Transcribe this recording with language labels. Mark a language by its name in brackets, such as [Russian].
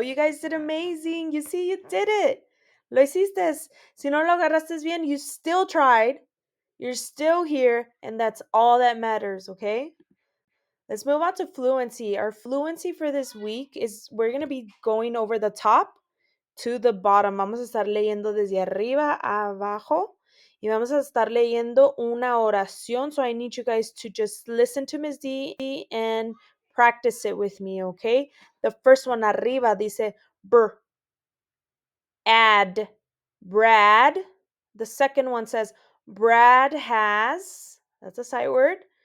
[English] You guys did amazing. You see, you did it. [Spanish] Lo hiciste. Si no lo agarraste bien, [English] you still tried. You're still here, and that's all that matters, okay? Let's move on to fluency. Our fluency for this week is we're going to be going over the top to the bottom. [Spanish] Vamos a estar leyendo desde arriba a abajo y vamos a estar leyendo una oración. [English] So I need you guys to just listen to Ms. D and practice it with me, okay? The first one, arriba, dice add, Brad. The second one says Brad has, that's a sight word.